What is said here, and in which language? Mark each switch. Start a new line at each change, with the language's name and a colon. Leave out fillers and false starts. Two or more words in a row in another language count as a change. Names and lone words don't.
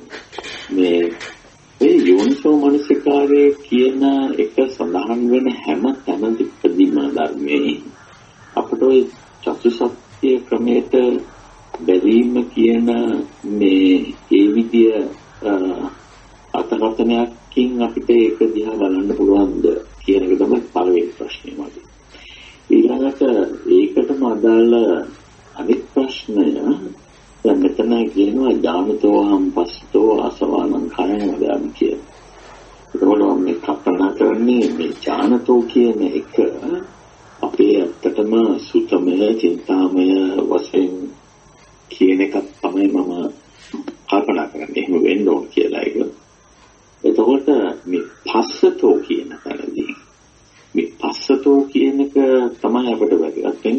Sinhala: මේ යෝනිසෝ මනස්කාරය කියන එක සඳහන් වෙන හැම තැනදීම ධර්මයේ අපට ওই චතුසත්‍ය ක්‍රමයට බැලීම කියන මේ ඒ විදිය අර්ථකථනයකින් අපිට ඒක දිහා බලන්න පුළුවන්ද කියන එක තමයි පළවෙනි ප්‍රශ්නේ මගේ. ඊළඟට ඒකටම අදාළ අනිත් ප්‍රශ්නය දැන් මෙතන කියනවා
Pali: ඥානතෝ හම්පස්තෝ ආසවානං කයං වදාමි
Sinhala: කියලා. ඒකවල මේ කල්පනා කරන්නේ මේ ඥානතෝ කියන එක අපේ ඇත්තටම සුතමය චින්තාමය වශයෙන් කියන එක තමයි මම කල්පනා කරන්නේ. එහෙම වෙන්න ඕන කියලා ඒක. එතකොට මේ පස්සතෝ කියන තැනදී මේ පස්සතෝ කියන එක තමයි අපිට වැදගත් වෙන්නේ.